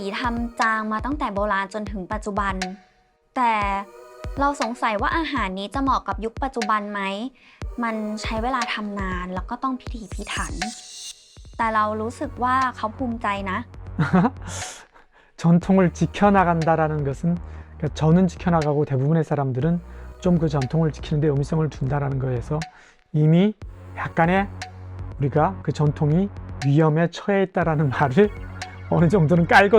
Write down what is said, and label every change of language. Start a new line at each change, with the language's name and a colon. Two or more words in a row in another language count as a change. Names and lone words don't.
Thai: ทำจางมาตั้งแต่โบราณจนถึงปัจจุบันแต่เราสงสัยว่าอาหารนี้จะเหมาะกับยุคปัจจุบันไหมมันใช้เวลาทำนานแล้วก็ต้องพิถีพิถันแต่เรารู้สึกว่าเขาภูมิใจนะ
Korean: 전통을 지켜나간다라는 것은 그러니까 저는 지켜나가고 대부분의 사람들은 좀 그 전통을 지키는 데 의미성을 둔다라는 거에서 이미 약간의 우리가 그 전통이 위험에 처해 있다라는 말을 어느 정도는 깔고